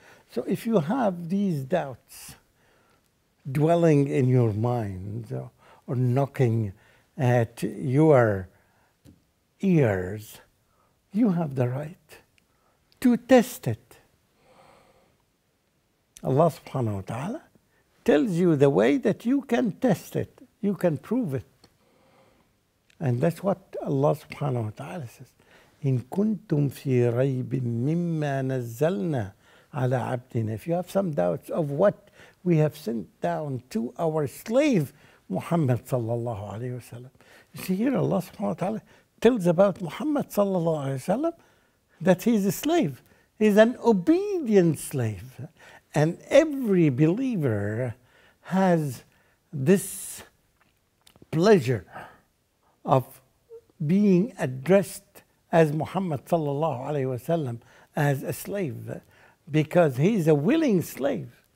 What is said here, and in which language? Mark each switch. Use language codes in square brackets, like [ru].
[en] So if you have these doubts dwelling in your mind or knocking at your ears, you have the right to test it. Allah subhanahu wa ta'ala tells you the way that you can test it, you can prove it. And that's what Allah subhanahu wa ta'ala says. [ar] إن كنتم في ريب مما نزلنا على عبدنا. [en] If you have some doubts of what we have sent down to our slave Muhammad sallallahu alayhi wa sallam. You see here Allah subhanahu wa ta'ala tells about Muhammad sallallahu alayhi wa sallam that he is a slave. He is an obedient slave. And every believer has this pleasure of being addressed as Muhammad sallallahu alayhi wasallam as a slave, because he is a willing slave.